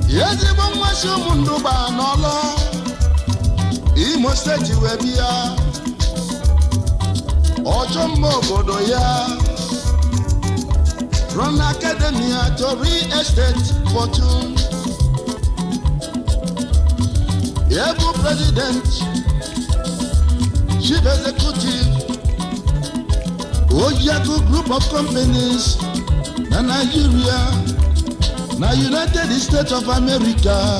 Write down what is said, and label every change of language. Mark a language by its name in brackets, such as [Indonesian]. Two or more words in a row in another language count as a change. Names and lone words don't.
[Igbo] Ezigbo nwa si ụmụ ndụ gba n'ọlụ. Imo Steeti wee bịa. Ọchọ mma obodo ya. [English] From academia to real estate fortune. Ebu president, chief executive, Ojiako Group of Companies, [Igbo] na Nigeria, na United States of America.